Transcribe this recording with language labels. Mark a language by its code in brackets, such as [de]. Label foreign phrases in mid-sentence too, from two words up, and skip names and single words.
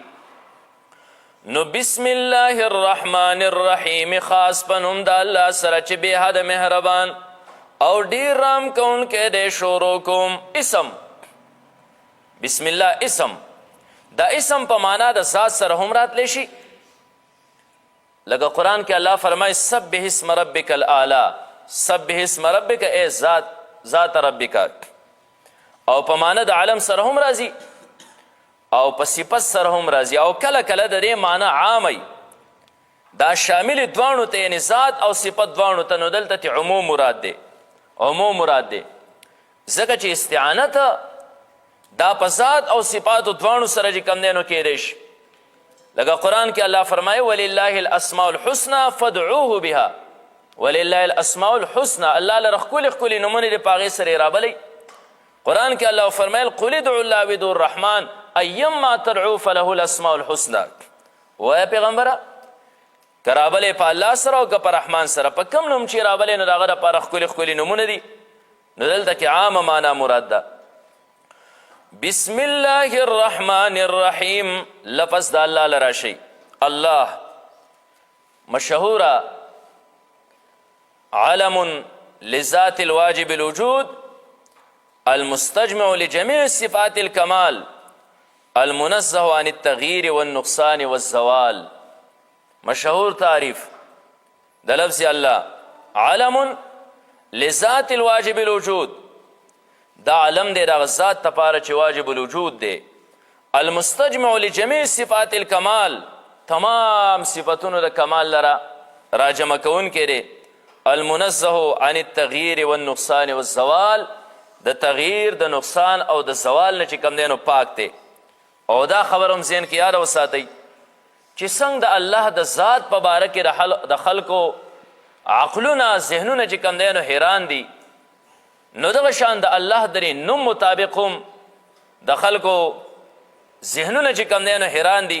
[ps] نو [ar] بسم الله الرحمن الرحیم، [ps] خاص په نوم د الله سره چې بېحده مهربان او ډېر رحم کوونکی دی. شروع کوم. اسم بسم الله اسم، دا اسم په معنا د ذات سره هم راتلی شي. لکه قرآن کې الله فرمایي [ar] سبح اسم ربک الاعلی، سبح اسم ربک ای ذات ربک. [ps] او په معنا د علم سره هم راځي او په صفت سره هم راځي، او کله کله د دې معنا عامي، دا شامل دواړو ته، یعنی ذات او صفت دواړو ته. نو دلته عموم مراد دی، عموم مراد دی، ځکه چې استعانت دا په ذات او صفاتو دواړو سره چې کوم دی نو کیدی شي. لکه قرآن کې الله فرمایي [ar] ولله الاسماء الحسنى فادعوه بها. ولله الاسماء الحسنى، [ps] الله لره ښکلي ښکلي نومونه دي، په هغې سره یې رابلی. قرآن کې الله فرمایل [ar] قل ادعوا الله ودعوا الرحمن ایما تدعو فله الاسماء الحسنى. [ps] وایه پیغمبره که رابلی په الله سره او که په رحمان سره، په کم نوم چې رابلی نو د هغه دپاره ښکلي ښکلي نومونه دي. نو دلته کې عامه معنا مراد ده. [ar] بسم الله الرحمن الرحیم، [ps] لفظ د الله لره شي. [ar] الله مشهوره علم لذات الواجب الوجود المستجمع لجميع صفات الكمال المنزه عن التغيير والنقصان والزوال. [ps] مشهور تعریف د لفظ الله [ar] علم لذات الواجب الوجود، [ps] دا علم دی دغه ذات دپاره چې [ar] واجب الوجود [ps] دی. [ar] المستجمع لجميع صفات الکمال، [ps] تمام صفتونو د کمال لره راجمع کوونکی دی. [ar] المنزه عن التغییر والنقصان والزوال، [ps] د تغییر د نقصان او د زوال نه چې کوم دی نو پاک دی. او دا خبر هم ذهن کې یاد وساتئ چې څنګه د الله د ذات په باره کې د خلکو عقلونه ذهنونه چې کوم دی نو حیران دي، نو دغه شان د الله د نوم مطابق هم د خلکو ذهنونه چې کوم دی نو حیران دي.